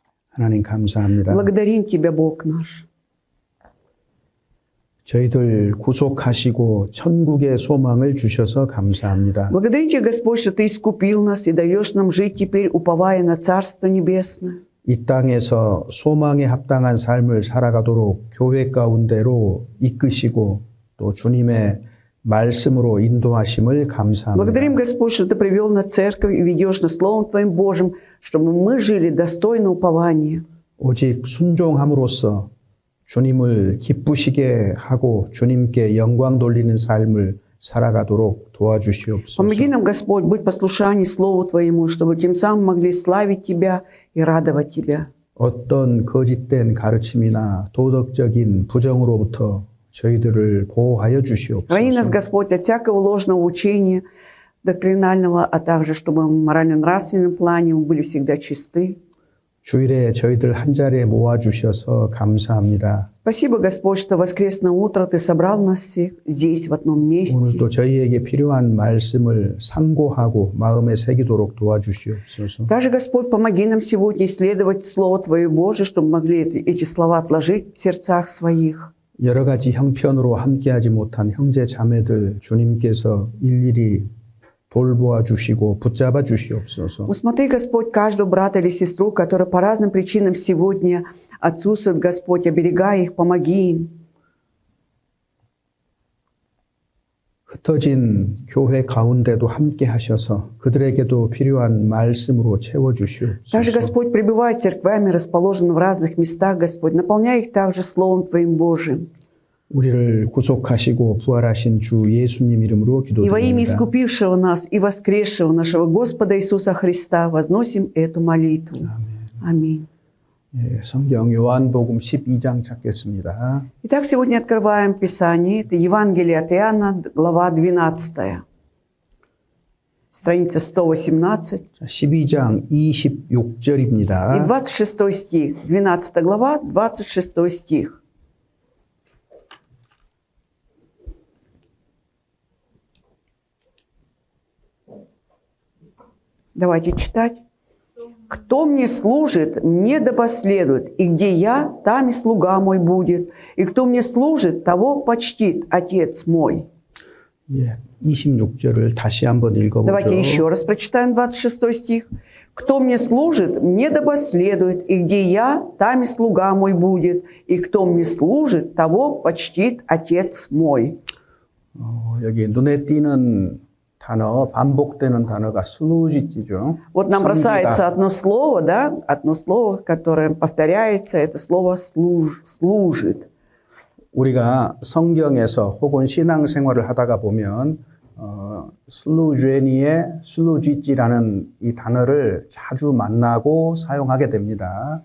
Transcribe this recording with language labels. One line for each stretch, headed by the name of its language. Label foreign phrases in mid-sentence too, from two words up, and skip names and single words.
Korean: 하나님 감사합니다.
Russian: Благодарим Тебя, Бог наш.
Korean: 저희들 구속하시고 천국의 소망을 주셔서 감사합니다.
Russian: Благодарим Тебя, Господь, что Ты искупил нас и даешь нам жить теперь, уповая на Царство Небесное.
Korean: 이 땅에서 소망에 합당한 삶을 살아가도록 교회 가운데로 이끄시고 또 주님의 말씀으로 인도하심을 감사합니다.
Russian: Благодарим, Господь, что Ты привел нас в церковь и ведешь нас Словом Твоим Божьим, чтобы мы жили достойно упования.
Korean: 오직 순종함으로써 주님을 기쁘시게 하고 주님께 영광 돌리는 삶을 살아가도록 도와주시옵소서.
Russian: Помоги нам, Господь, быть послушанием Слову Твоему, чтобы тем самым могли славить Тебя и радовать Тебя.
Korean: 어떤 거짓된 가르침이나 도덕적인 부정으로부터 저희들을 보호하여 주시옵소서.
Russian: Храни нас, Господь, от всякого ложного учения, доктринального, а также, чтобы в морально-нравственном плане мы были всегда чисты.
Korean: 주일에 저희들 한 자리에 모아 주셔서 감사합니다.
Russian: Спасибо, Господь, что в воскресное утро Ты собрал нас всех здесь, в одном месте.
Korean: 오늘도 저희에게 필요한 말씀을 상고하고 마음에 새기도록 도와주시옵소서.
Russian: Также, Господь, помоги нам сегодня исследовать Слово Твое Божие, чтобы могли эти слова отложить в сердцах своих.
Korean: 여러 가지 형편으로 함께하지 못한 형제 자매들 주님께서 일일이 돌보아 주시고 붙잡아 주시옵소서.
Russian: Усмотри, Господь, каждого брата или сестру, которые по разным причинам сегодня отсутствуют, Господь, оберегай их, помоги им.
Korean: 흩어진 교회 가운데도 함께 하셔서 그들에게도 필요한 말씀으로 채워 주시옵소서.
Russian: Также, Господь, пребывай церквями, расположенными в разных местах, Господь, наполняй их также Словом Твоим Божиим.
Korean: 우리를 구속하시고 부활하신 주 예수님 이름으로
Russian: И во имя
Korean: 기도드립니다.
Russian: искупившего нас и воскресшего нашего Господа Иисуса Христа возносим эту молитву. Аминь.
Korean: 예, 성경 요한복음 12장 찾겠습니다.
Russian: Итак, сегодня открываем Писание. Это Евангелие от Иоанна, глава 12. Страница 118.
Korean: 12장 26절입니다.
Russian: И 26 стих. 12 глава, 26 стих. Давайте читать. «Кто мне служит, мне да последует, и где я, там и слуга мой будет, и кто мне служит, того почтит Отец мой».
Korean: 예, 26절을 다시 한번
Russian: Давайте
Korean: 읽어보죠.
Russian: еще раз прочитаем 26 стих. «Кто мне служит, мне да последует, и где я, там и слуга мой будет, и кто мне служит, того почтит Отец мой».
Korean: 여기 눈에 띄는 단어, 반복되는 단어가 슬루지지죠.
Russian: Вот нам бросается одно слово, да, одно слово, которое повторяется, это слово «служит».
Korean: 우리가 성경에서 혹은 신앙생활을 하다가 보면 슬루제니의 슬루지지라는 이 단어를 자주 만나고 사용하게 됩니다.